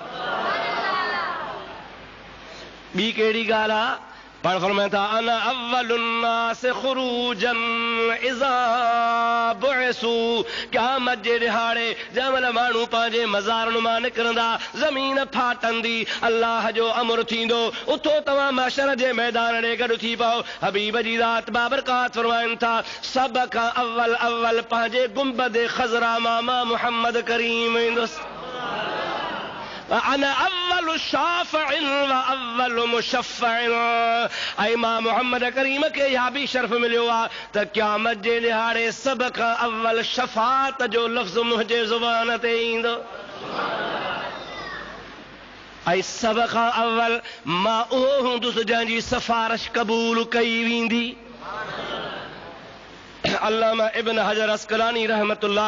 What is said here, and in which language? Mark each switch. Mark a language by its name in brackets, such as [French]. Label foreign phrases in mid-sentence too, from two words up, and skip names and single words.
[Sindhi] ॿी कहिड़ी ॻाल्हि आहे पर फरमाए था [Arabic] أنا أول الناس خروجا إذا بعثوا [Sindhi] क़यामत जे ॾिहाड़े जंहिंमहिल माण्हू पंहिंजे मज़ारनि मां निकिरंदा ज़मीन फाटंदी अल्लाह जो अमर थींदो उथो तव्हां महशर जे मैदान ॾे गॾु थी पओ हबीब जी ज़ात बाबरकात फरमाइनि था सभ खां अव्वल पंहिंजे गुंबद ख़ज़रा मां मुहम्मद करीम ईंदुसि [Arabic] أنا أول شافع وأول مشفع [Sindhi] ऐं मां मोहम्मद करीम खे इहा बि शर्फ़ मिलियो आहे त क़यामत जे ॾिहाड़े सभ खां अव्वल शफ़ाअत जो लफ़्ज़ मुंहिंजे ज़ुबान ते ईंदो ऐं सभ खां अव्वल मां उहो हूंदुसि जंहिंजी सिफ़ारिश क़बूल कई वेंदी अल्लामा इब्न हजर अस्कलानी रहमतुल्लाह